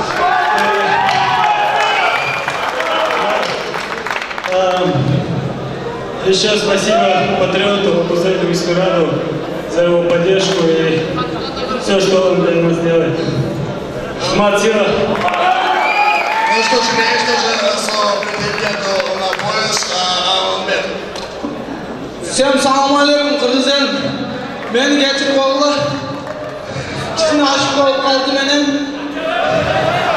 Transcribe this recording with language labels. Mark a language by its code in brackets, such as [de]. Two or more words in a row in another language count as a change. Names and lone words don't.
[ru] Еще спасибо патриоту Абузаку Мискураду за его поддержку и все, что он для нас делает. Ахмат, сила! Ну что ж, конечно же, слово претенденту на пояс Алмет. Всем [ar] سلام عليكم, [ru] Кыргызстан. [ky] Мен кечирип алды. Кичине ашык болуп калды менен.